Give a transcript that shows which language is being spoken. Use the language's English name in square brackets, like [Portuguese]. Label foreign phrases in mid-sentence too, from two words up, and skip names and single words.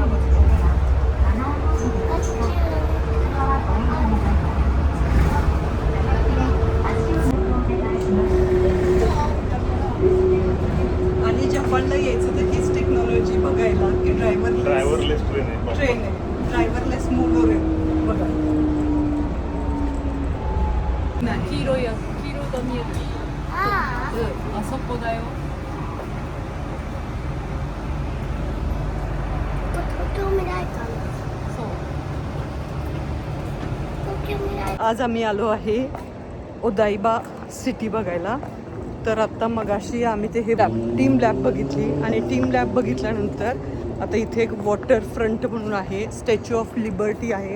[Marathi] आणि जपानला यायचं तर हीच टेक्नॉलॉजी बघायला की [English] driverless train [Marathi] आहे, [English] driverless monorail [Marathi] बघा. [Japanese] 黄色が見える。あそこだよ。 [Marathi] आज आम्ही आलो आहे ओदाइबा सिटी बघायला. तर आत्ता मगाशी आम्ही ते हे टीम लॅब बघितली, आणि टीम लॅब बघितल्यानंतर आता इथे एक [English] water front [Marathi] म्हणून आहे, स्टॅच्यू ऑफ लिबर्टी आहे.